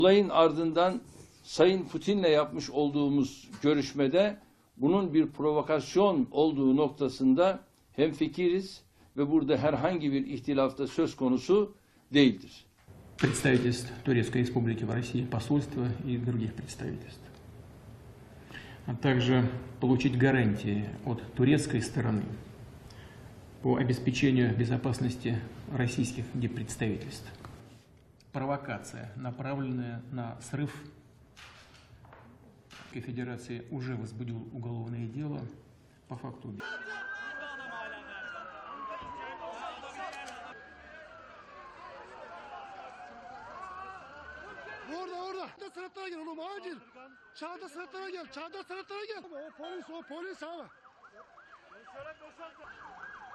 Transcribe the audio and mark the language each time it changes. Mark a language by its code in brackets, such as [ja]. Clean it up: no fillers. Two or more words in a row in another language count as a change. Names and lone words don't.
[tr] Olayın ardından Sayın Putin'le yapmış olduğumuz görüşmede bunun bir provokasyon olduğu noktasında hemfikiriz ve burada herhangi bir ihtilafta söz konusu değildir. [ru] Представительств Турецкой Республики в России, посольства и других представительств. А также получить гарантии от турецкой стороны по обеспечению безопасности российских диппредставительств. Провокация, направленная на срыв Федерации, уже возбудил уголовное дело по факту убийства. [tr] Orada sınıflara gel oğlum acil. Çağda sınıflara gel. O polis abi.